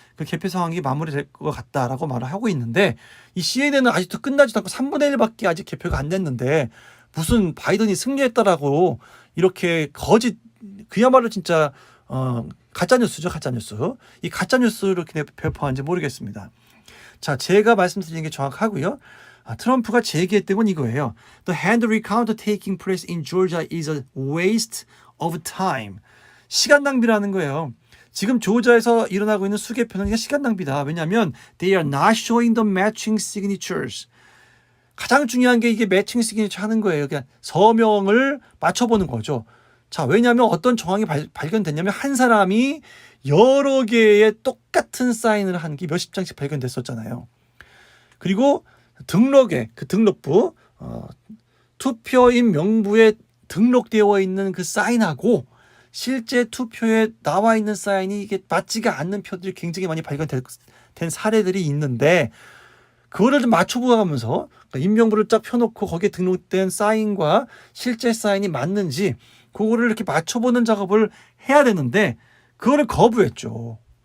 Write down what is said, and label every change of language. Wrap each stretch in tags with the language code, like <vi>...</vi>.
<ko>그 개표 상황이 마무리될 것 같다라고 말을 하고 있는데 이 CNN은 아직도 끝나지도 않고 3분의 1밖에 아직 개표가 안 됐는데 무슨 바이든이 승리했다라고 이렇게 거짓 그야말로 진짜 가짜 뉴스죠, 가짜 뉴스. 이 가짜 뉴스를 이렇게 배포하는지 모르겠습니다. 자, 제가 말씀드리는 게 정확하고요. 트럼프가 제기했던 건 이거예요.</ko> <en>The hand recount taking place in Georgia is a waste of time.</en> <ko>시간 낭비라는 거예요. 지금 조지아에서 일어나고 있는 수개표는 시간 낭비다. 왜냐하면</ko> <en>they are not showing the matching signatures.</en> <ko>가장 중요한 게 이게 매칭 시그니처 하는 거예요. 그냥 서명을 맞춰보는 거죠. 자, 왜냐하면 어떤 정황이 발견됐냐면 한 사람이 여러 개의 똑같은 사인을 한 게 몇십 장씩 발견됐었잖아요. 그리고 등록에 그 등록부 투표인 명부에 등록되어 있는 그 사인하고 실제 투표에 나와 있는 사인이 이게 맞지가 않는 표들이 굉장히 많이 발견된 사례들이 있는데 그거를 좀 맞춰보면서 인명부를 쫙 펴놓고 거기에 등록된 사인과 실제 사인이 맞는지 그거를 이렇게 맞춰보는 작업을 해야 되는데 그거를 거부했죠.</ko>